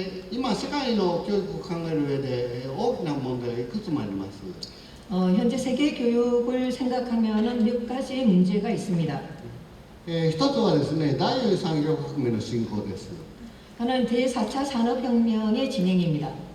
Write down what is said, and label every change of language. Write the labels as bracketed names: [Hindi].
[Japanese] 今世界の教育を考える上で大きな問題がいくつもあります。 [Korean] 현재 세계 교육을 생각하면은 몇 가지 문제가 있습니다. [Japanese] 一つはですね、第4次産業革命の進行です。 [Korean] 하나는 제4차 산업혁명의 진행입니다.